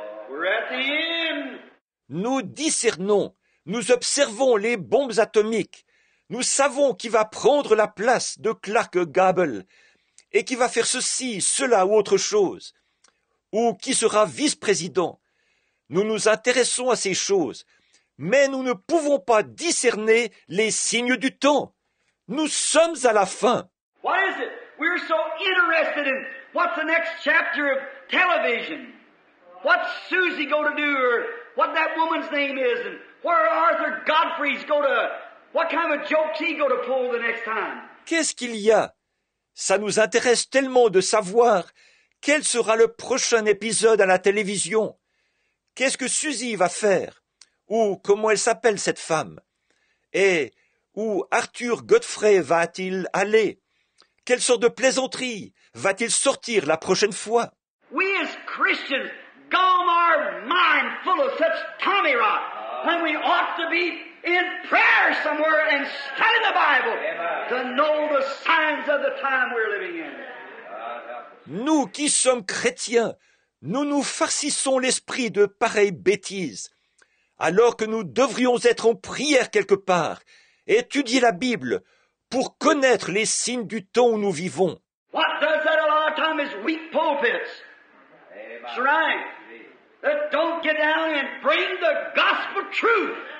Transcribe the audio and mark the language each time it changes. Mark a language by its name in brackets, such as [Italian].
[English] We're at the end. [French] Nous discernons, nous observons les bombes atomiques, Nous savons qui va prendre la place de Clark Gable et qui va faire ceci, cela ou autre chose, ou qui sera vice-président. Nous nous intéressons à ces choses, mais nous ne pouvons pas discerner les signes du temps. Nous sommes à la fin. [English] What is it? We're so interested in what's the next chapter of television. What's Susie going to do, or what that woman's name is, and where Arthur Godfrey's going to, what kind of joke's he going to pull the next time? [French] Qu'est-ce qu'il y a? Ça nous intéresse tellement de savoir quel sera le prochain épisode à la télévision. Qu'est-ce que Suzy va faire? Ou comment elle s'appelle cette femme? Et où Arthur Godfrey va-t-il aller? Quelle sorte de plaisanterie va-t-il sortir la prochaine fois? [English] We as Christians gum our mind full of such tommy rot when we ought to be in prayer somewhere and study the Bible to know the signs of the time we're living in. [French] Nous qui sommes chrétiens, nous nous farcissons l'esprit de pareilles bêtises, alors que nous devrions être en prière quelque part, étudier la Bible, pour connaître les signes du temps où nous vivons. [English] What does that a lot of time is weak pulpits. That's right. That don't get down and bring the gospel truth.